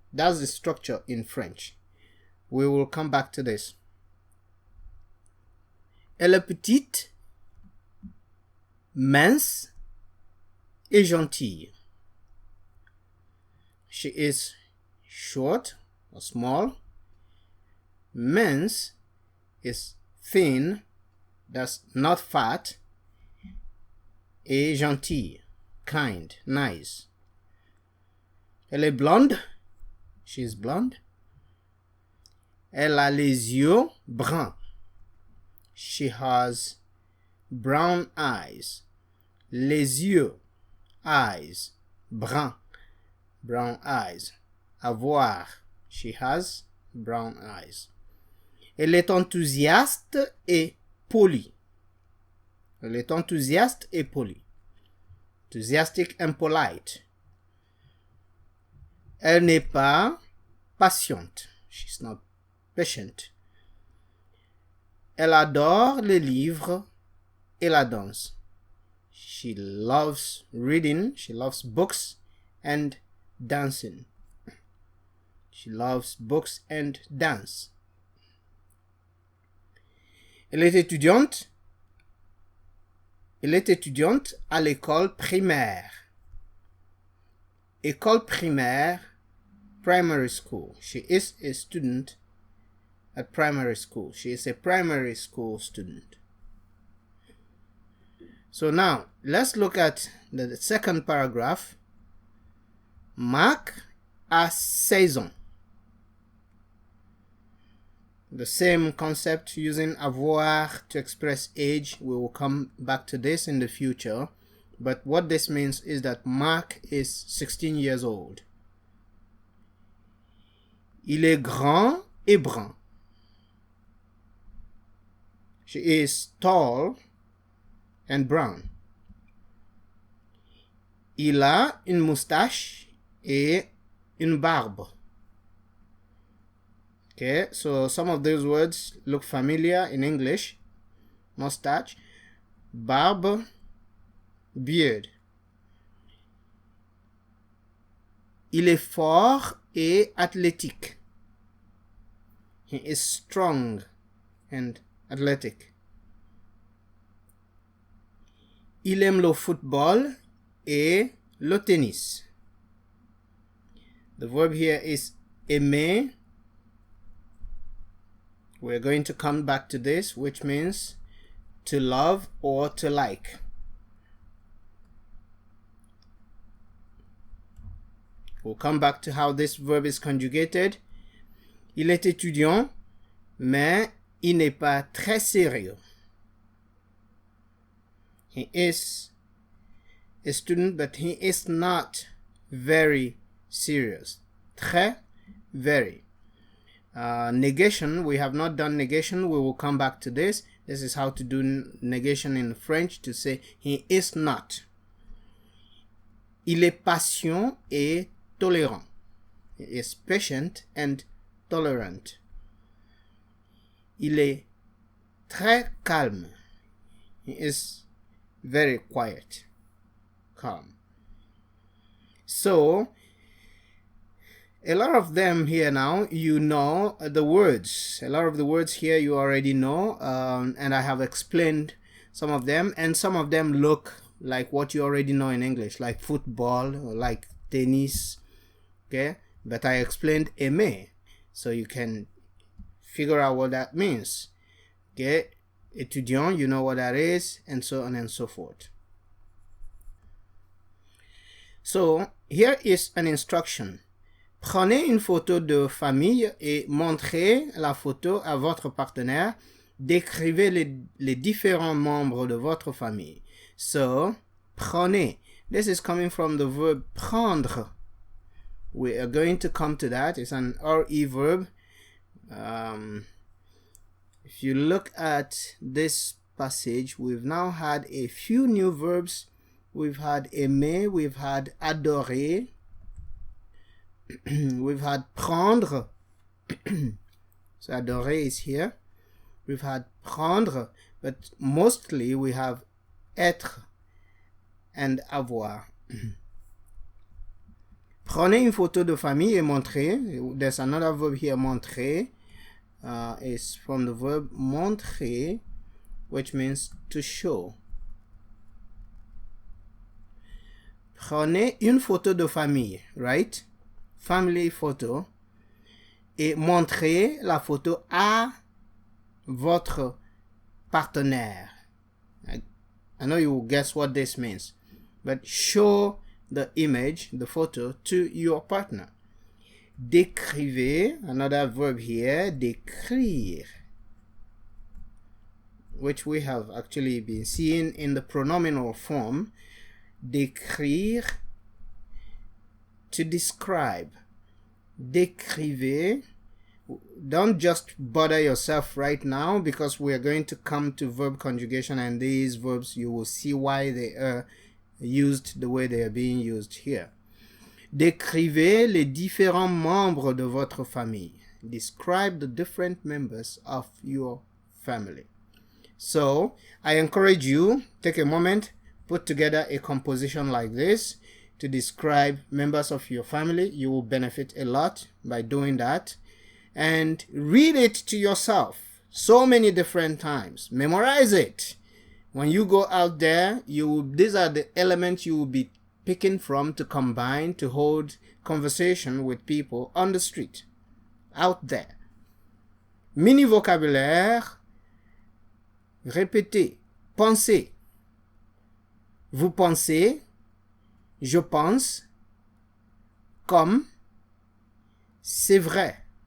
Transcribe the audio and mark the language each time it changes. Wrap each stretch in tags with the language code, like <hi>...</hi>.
<en>That's the structure in French. We will come back to this.</en> <fr>Elle est petite, mince et gentille.</fr> <en>She is short or small. Mince is thin, that's not fat.</en> <fr>Et gentille,</fr> <en>kind, nice.</en> <fr>Elle est blonde.</fr> <en>She is blonde.</en> <fr>Elle a les yeux bruns.</fr> <en>She has brown eyes.</en> <fr>Les yeux,</fr> <en>eyes, brun, brown eyes. Avoir, she has brown eyes.</en> <fr>Elle est enthousiaste et polie. Elle est enthousiaste et polie.</fr> <en>Enthusiastic and polite.</en> <fr>Elle n'est pas patiente.</fr> <en>She's not patient.</en> <fr>Elle adore les livres et la danse.</fr> <en>She loves reading, she loves books and dancing. She loves books and dance.</en> <fr>Elle est étudiante. Elle est étudiante à l'école primaire.</fr> <en>École primaire, primary school. She is a student at primary school. She is a primary school student. So now, let's look at the second paragraph.</en> <fr>Marc a 16 ans.</fr> <en>The same concept using avoir to express age. We will come back to this in the future. But what this means is that Marc is 16 years old.</en> <fr>Il est grand et brun.</fr> <en>She is tall and brown.</en> <fr>Il a une moustache et une barbe.</fr> <en>Okay, so some of those words look familiar in English. Mustache, barbe, beard.</en> <fr>Il est fort et athlétique.</fr> <en>He is strong and athletic.</en> <fr>Il aime le football et le tennis.</fr> <en>The verb here is aimer. We're going to come back to this, which means to love or to like. We'll come back to how this verb is conjugated.</en> <fr>Il est étudiant, mais il n'est pas très sérieux.</fr> <en>He is a student, but he is not very serious. Très, very. Negation, we have not done negation. We will come back to this. This is how to do negation in French, to say he is not.</en> <fr>Il est patient et tolérant.</fr> <en>He is patient and tolerant.</en> <fr>Il est très calme.</fr> <en>He is very quiet, calm. So, a lot of them here now, you know the words. A lot of the words here you already know, and I have explained some of them, and some of them look like what you already know in English, like football, or like tennis, okay? But I explained aimer, so you can figure out what that means, okay? Étudiant, you know what that is, and so on and so forth. So, here is an instruction.</en> <fr>Prenez une photo de famille et montrez la photo à votre partenaire. Décrivez les différents membres de votre famille.</fr> <en>So, prenez. This is coming from the verb prendre. We are going to come to that. It's an RE verb. If you look at this passage, we've now had a few new verbs. We've had aimer, we've had adorer, we've had prendre. So adorer is here. We've had prendre, but mostly we have être and avoir.</en> <fr>Prenez une photo de famille et montrez.</fr> <en>There's another verb here, montrer. Is from the verb montrer, which means to show.</en> <fr>Prenez une photo de famille,</fr> <en>right? Family photo.</en> <fr>Et montrez la photo à votre partenaire.</fr> <en>I know you will guess what this means, but show the image, the photo, to your partner. Décrivez, another verb here, décrire, which we have actually been seeing in the pronominal form. Décrire, to describe. Décrivez. Don't just bother yourself right now, because we are going to come to verb conjugation, and these verbs, you will see why they are used the way they are being used here.</en> <fr>Décrivez les différents membres de votre famille.</fr> <en>Describe the different members of your family. So, I encourage you, take a moment, put together a composition like this to describe members of your family. You will benefit a lot by doing that. And read it to yourself so many different times. Memorize it. When you go out there, these are the elements you will be picking from to combine to hold conversation with people on the street, out there.</en> <fr>Mini vocabulaire, répétez, pensez. Vous pensez, je pense, comme, c'est vrai.</fr>